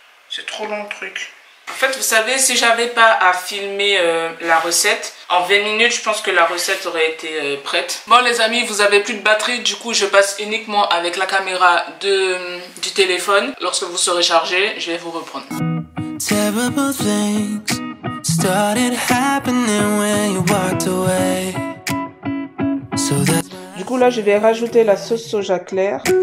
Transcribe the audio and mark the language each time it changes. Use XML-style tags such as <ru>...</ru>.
<fr>C'est trop long le truc. En fait, vous savez, si j'avais pas à filmer la recette, en 20 minutes, je pense que la recette aurait été prête. Bon les amis, vous avez plus de batterie, du coup je passe uniquement avec la caméra du téléphone. Lorsque vous serez chargé, je vais vous reprendre.</fr> <en>Terrible things started happening when you walked away.</en> <fr>Du coup là, je vais rajouter la sauce soja claire.</fr>